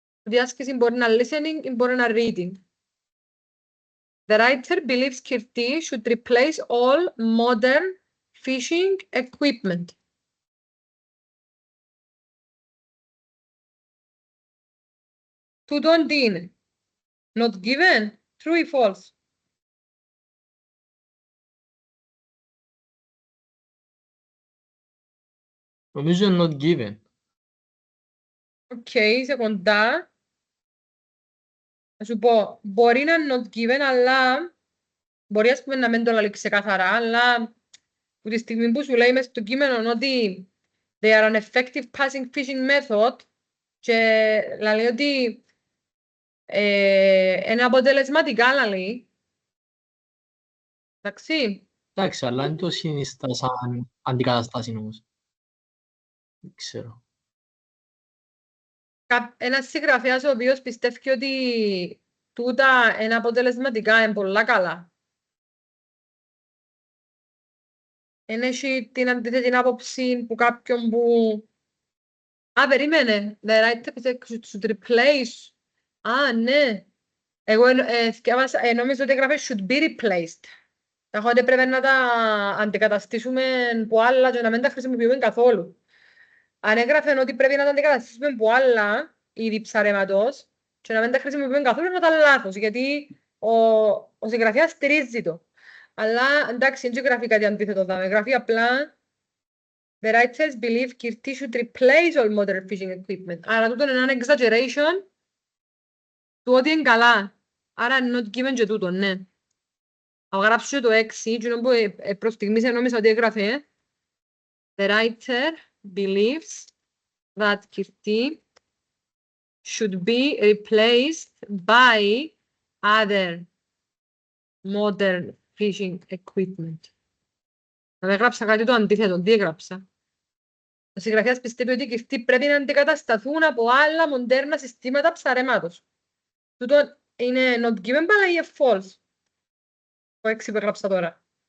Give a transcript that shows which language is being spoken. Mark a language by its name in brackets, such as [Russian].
[Greek] Η άσκηση μπορεί να listening ή μπορεί να reading. [English] The writer believes κυρτή should replace all modern fishing equipment. [Greek] Τούτον τι είναι. [English] Not given, true [Greek] ή false. Νομίζω [English] not given. [Greek] Οκ, είσαι κοντά. Θα σου πω, μπορεί να είναι not given, αλλά μπορεί ας πούμε να μην το λέει ξεκάθαρα, αλλά από τη στιγμή που σου λέει μες στο κείμενο ότι [English] they are an effective passing fishing method [Greek] και λέει ότι είναι αποτελεσματικά, λέει. Εντάξει. Εντάξει, αλλά δεν το συνιστά σαν αντικαταστάση όμως. Δεν ξέρω. Ένας συγγραφέας ο οποίος πιστεύει ότι τούτα είναι αποτελεσματικά, είναι πολλά καλά. Είναι έχει την αντίθετη άποψη που κάποιον που... περίμενε. [English] The writer should replace. [Greek] Ναι. Εγώ νόμιζα ότι έγραφε [English] should be replaced. [Greek] Τα χώρια πρέπει να τα αντικαταστήσουμε από άλλα και να μην τα χρησιμοποιούμε καθόλου. Αν έγραφε ότι πρέπει να τα αντικαταστήσουμε από άλλα είδη ψαρέματος και να μην τα χρησιμοποιούμε καθόλου, είναι ήταν λάθος, γιατί ο συγγραφέας στηρίζει το. Αλλά εντάξει, δεν γράφει κάτι αντίθετο εδώ. Γράφει απλά [English] the writers believe Kirti should replace all modern fishing equipment. [Greek] Άρα τούτο είναι ένα exaggeration του ότι είναι καλά. Άρα είναι [English] not given [Greek] και τούτο, ναι. Αν γράψω το 6, και που προς στιγμής νόμιζα ότι έγραφε [English] the writer believes that Kirti should be replaced by other modern fishing equipment. [Greek] Αν έγραψα κάτι το αντίθετο, τι έγραψα. Ο συγγραφέας πιστεύει ότι οι Kirti πρέπει να αντικατασταθούν από άλλα μοντέρνα συστήματα ψαρεμάτος. Τούτο είναι [English] not given, [Greek] αλλά είναι false. Το 6 που έγραψα τώρα.